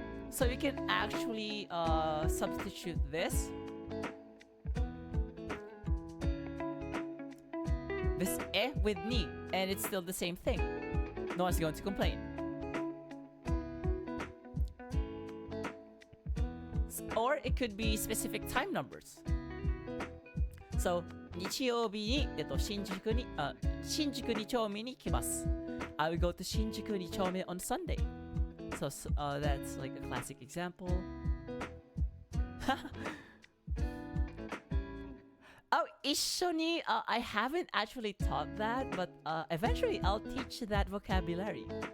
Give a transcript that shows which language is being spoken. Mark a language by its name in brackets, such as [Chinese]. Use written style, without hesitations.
[English] So you can actually substitute this e with ni, and it's still the same thing. No one's going to complain. Or it could be specific time numbers. So [Japanese] 日曜日に、新宿に2丁目に来ます。 [English] I will go to 新宿2丁目 on Sunday. So that's like a classic example. Oh, 一緒に I haven't actually taught that, but eventually I'll teach that vocabulary.